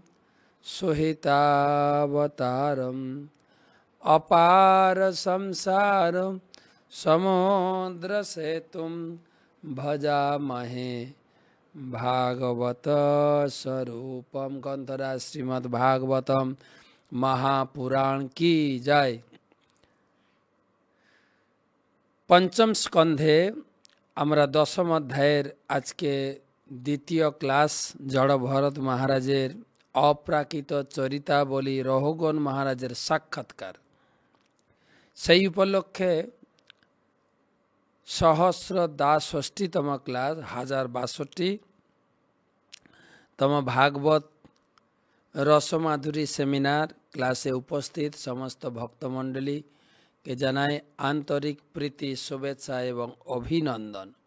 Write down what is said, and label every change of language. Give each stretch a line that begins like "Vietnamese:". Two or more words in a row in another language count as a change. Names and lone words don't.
Sanskrit: सुहितावतारम् अपार संसार समुद्रसेतुं भजामहे भागवत स्वरूपम।
Hindi: ग्रंथराज श्रीमद् भागवतम महापुराण की जय।
Sanskrit: पंचम स्कंधे
Bangla: আমরা দশম অধ্যায়ের আজকে দ্বিতীয় ক্লাস জড় ভরত মহারাজের অপ্রাকৃত চরিতাবলী রঘুগণ মহারাজের সাক্ষাৎকার। সেই উপলক্ষে সহস্র দ্বাষষ্টিতম ক্লাস 1062তম ভাগবত রসমাধুরী সেমিনার ক্লাসে উপস্থিত সমস্ত ভক্তমণ্ডলীকে জানাই আন্তরিক প্রীতি শুভেচ্ছা এবং অভিনন্দন।